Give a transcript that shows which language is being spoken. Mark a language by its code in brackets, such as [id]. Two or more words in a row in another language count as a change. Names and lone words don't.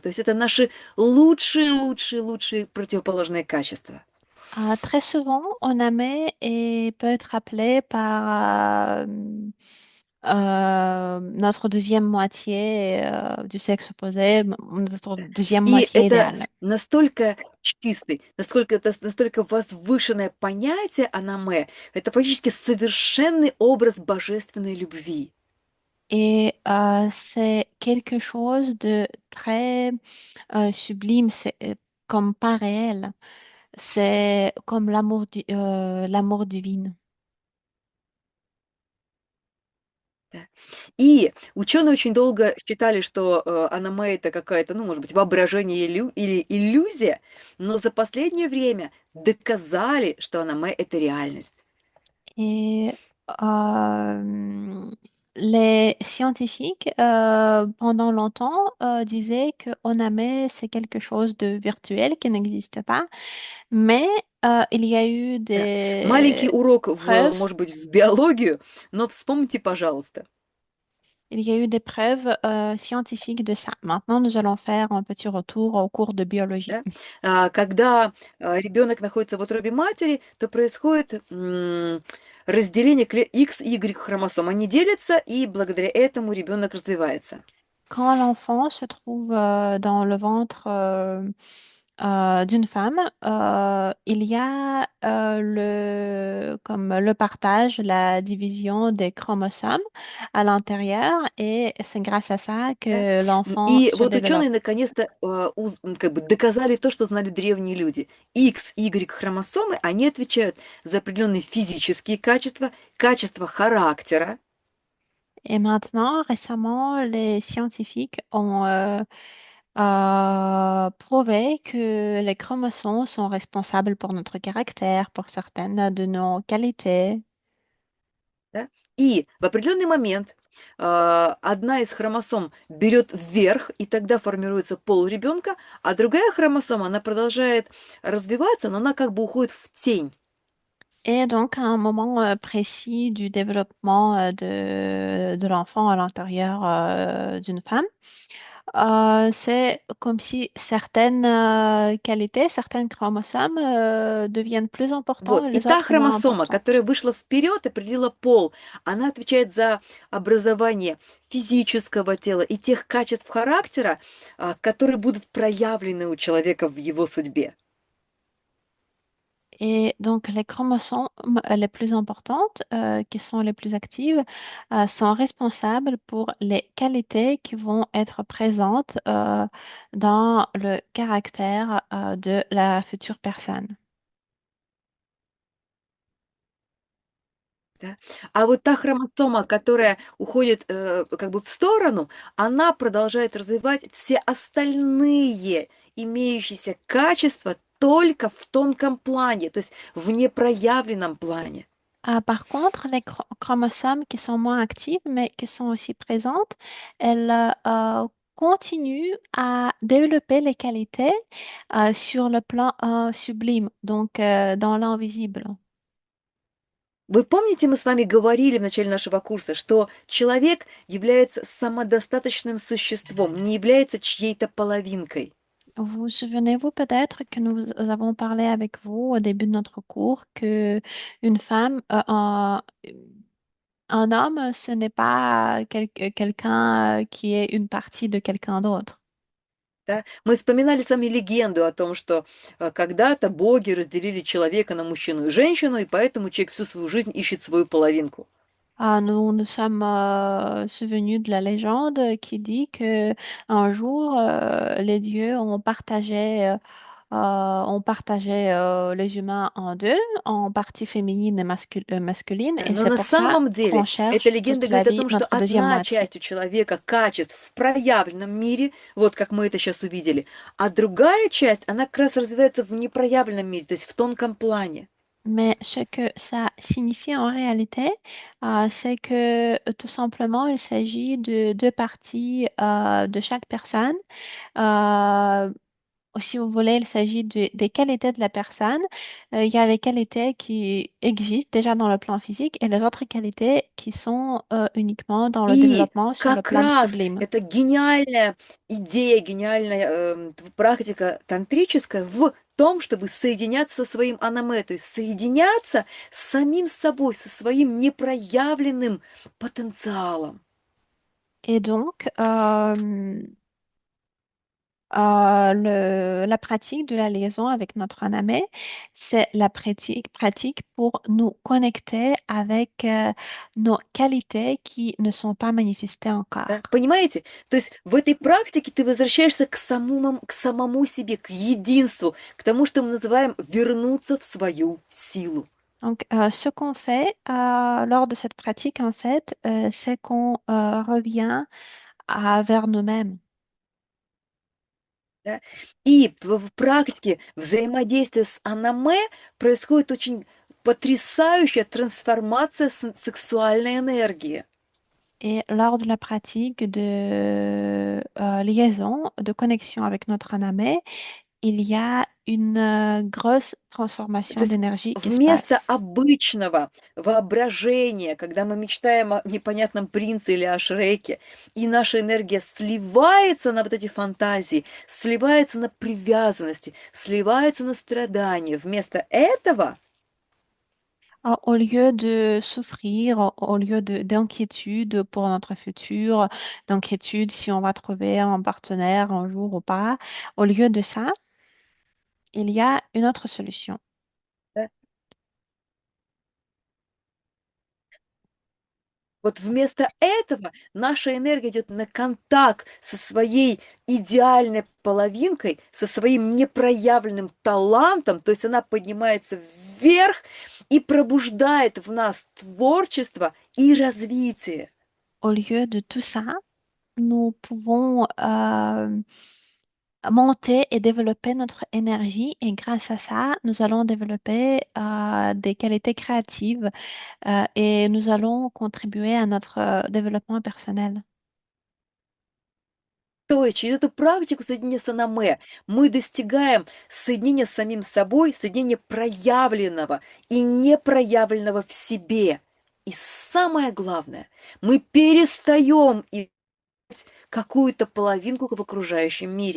[ru] То есть это наши лучшие противоположные качества. [fr] Très souvent, Oname peut être appelé par notre deuxième moitié du sexe opposé, notre deuxième [ru] И [fr] moitié [ru] это [fr] idéale. [ru] настолько чистый, настолько возвышенное понятие анаме, это фактически совершенный образ божественной любви. [fr] Et c'est quelque chose de très sublime, c'est comme pas réel. C'est comme l'amour divin. [ru] Да. И ученые очень долго считали, что аноме это какая-то, ну, может быть, воображение или иллюзия, но за последнее время доказали, что аноме это реальность. [fr] Et euh, les scientifiques, pendant longtemps, disaient que Oname, c'est quelque chose de virtuel qui n'existe pas, mais il y a eu [ru] Да. Маленький [fr] des [ru] урок [fr] preuves. [ru] может быть, в биологию, но вспомните, пожалуйста. [fr] Il y a eu des preuves scientifiques de ça. Maintenant, nous allons faire un petit retour au cours de biologie. [ru] Да? Когда ребенок находится в утробе матери, то происходит разделение X и Y хромосом. Они делятся, и благодаря этому ребенок развивается. [fr] Quand l'enfant se trouve dans le ventre d'une femme, il y a comme le partage, la division des chromosomes à l'intérieur et c'est grâce à ça [ru] Да? [fr] que l'enfant [ru] И [fr] se [ru] вот [fr] développe. [ru] ученые наконец-то как бы доказали то, что знали древние люди. X, Y хромосомы, они отвечают за определенные физические качества, качества характера, [fr] Et maintenant, récemment, les scientifiques ont prouvé que les chromosomes sont responsables pour notre caractère, pour certaines de nos qualités. [ru] да? И в определенный момент одна из хромосом берет вверх, и тогда формируется пол ребенка, а другая хромосома, она продолжает развиваться, но она как бы уходит в тень. [fr] Et donc, à un moment précis du développement de l'enfant à l'intérieur d'une femme, C'est comme si certaines qualités, certains chromosomes deviennent plus importants [ru] Вот. [fr] et [ru] И [fr] les [ru] та [fr] autres moins [ru] хромосома, [fr] importants. [ru] которая вышла вперед, определила пол, она отвечает за образование физического тела и тех качеств характера, которые будут проявлены у человека в его судьбе. [fr] Et donc, les chromosomes les plus importantes, qui sont les plus actives, sont responsables pour les qualités qui vont être présentes dans le caractère de la future personne. [ru] Да? А вот та хромосома, которая уходит как бы в сторону, она продолжает развивать все остальные имеющиеся качества только в тонком плане, то есть в непроявленном плане. [fr] Par contre, les chromosomes qui sont moins actives, mais qui sont aussi présentes, elles continuent à développer les qualités sur le plan sublime, donc dans l'invisible. [ru] Вы помните, мы с вами говорили в начале нашего курса, что человек является самодостаточным существом, не является чьей-то половинкой. [fr] Vous souvenez-vous peut-être que nous avons parlé avec vous au début de notre cours que une femme, un homme, ce n'est pas quelqu'un qui est une partie de quelqu'un d'autre. [ru] Да? Мы вспоминали с вами легенду о том, что когда-то боги разделили человека на мужчину и женщину, и поэтому человек всю свою жизнь ищет свою половинку. [fr] Nous nous sommes souvenus de la légende qui dit que un jour, les dieux ont partagé les humains en deux, en partie féminine et masculine, [ru] Да, [fr] et [ru] но [fr] c'est [ru] на [fr] pour ça [ru] самом [fr] qu'on [ru] деле эта [fr] cherche [ru] легенда [fr] toute la [ru] говорит о [fr] vie [ru] том, что [fr] notre deuxième [ru] одна [fr] moitié. [ru] часть у человека качеств в проявленном мире, вот как мы это сейчас увидели, а другая часть, она как раз развивается в непроявленном мире, то есть в тонком плане. [fr] Mais ce que ça signifie en réalité, c'est que tout simplement, il s'agit de deux parties de chaque personne. Euh, Si vous voulez, il s'agit des qualités de la personne. Il y a les qualités qui existent déjà dans le plan physique et les autres qualités qui sont uniquement dans le [ru] И [fr] développement sur le [ru] как [fr] plan [ru] раз [fr] sublime. [ru] эта гениальная идея, гениальная практика тантрическая в том, чтобы соединяться со своим анаме, то есть соединяться с самим собой, со своим непроявленным потенциалом. [fr] Et donc, la pratique de la liaison avec notre anamé, c'est la pratique pour nous connecter avec nos qualités qui ne sont pas manifestées encore. [ru] Да? Понимаете? То есть в этой практике ты возвращаешься к самому себе, к единству, к тому, что мы называем вернуться в свою силу. [fr] Donc, ce qu'on fait lors de cette pratique, en fait, c'est qu'on revient vers nous-mêmes. [ru] Да? И в практике взаимодействия с анаме происходит очень потрясающая трансформация сексуальной энергии. [fr] Et lors de la pratique de liaison, de connexion avec notre anamé, il y a une grosse [ru] То [fr] transformation [ru] есть [fr] d'énergie qui se [ru] вместо [fr] passe. [ru] обычного воображения, когда мы мечтаем о непонятном принце или о Шреке, и наша энергия сливается на вот эти фантазии, сливается на привязанности, сливается на страдания. Вместо этого [fr] Au lieu de souffrir, au lieu d'inquiétude pour notre futur, d'inquiétude si on va trouver un partenaire un jour ou pas, au lieu de ça, il y a une autre solution. [ru] вот вместо этого наша энергия идет на контакт со своей идеальной половинкой, со своим непроявленным талантом, то есть она поднимается вверх и пробуждает в нас творчество и развитие. [fr] Au lieu de tout ça, nous pouvons monter et développer notre énergie et grâce à ça, nous allons développer des qualités créatives et nous allons contribuer à notre développement personnel. [ru] То есть через эту практику соединения с анаме мы достигаем соединения с самим собой, соединения проявленного и непроявленного в себе. И самое главное, мы перестаем какую-то половинку в окружающем мире.